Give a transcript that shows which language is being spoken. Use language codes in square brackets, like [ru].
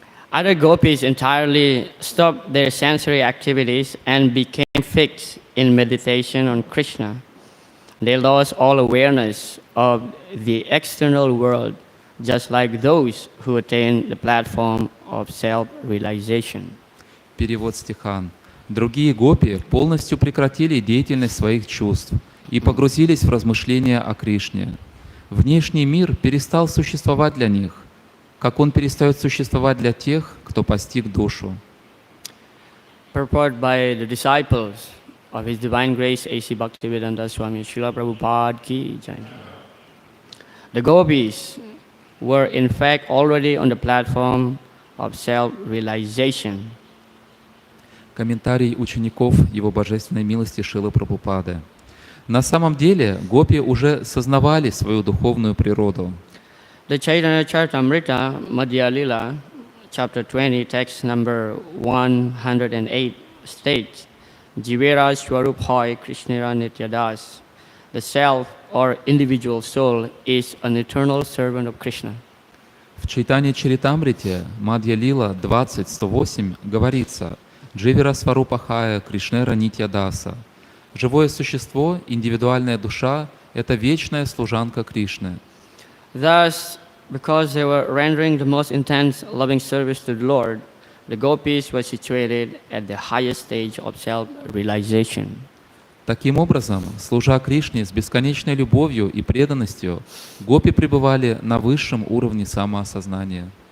[en] Other gopis entirely stopped their sensory activities and became fixed in meditation on Krishna. They lost all awareness of the external world, just like those who attain the platform of self-realization. [ru] Перевод стиха. Другие гопи полностью прекратили деятельность своих чувств и погрузились в размышления о Кришне. Внешний мир перестал существовать для них, как он перестает существовать для тех, кто постиг душу. [en] Purport by the disciples of His Divine Grace A.C. Bhaktivedanta Swami Srila Prabhupada Ki Jai. The gopis were in fact already on the platform of self-realization. [ru] Комментарий учеников Его Божественной милости Шрилы Прабхупады. На самом деле гопи уже сознавали свою духовную природу. [en] The Chaitanya Charitamrita Madhya Lila, chapter 20, text number 108 states, [sa] Jivera Swarup Hoy Krishnera Nityadas. [en] The self or individual soul is an eternal servant of Krishna. [ru] В Чайтанье Чаритамрите Мадья Лила 20.108 говорится [sa] Дживера Сварупахая Кришнера Нитьядаса. [ru] Живое существо, индивидуальная душа – это вечная служанка Кришны. [en] Thus, because they were rendering the most intense loving service to the Lord, the gopis were situated at the highest stage of self-realization. [ru] Таким образом, служа Кришне с бесконечной любовью и преданностью, гопи пребывали на высшем уровне самоосознания.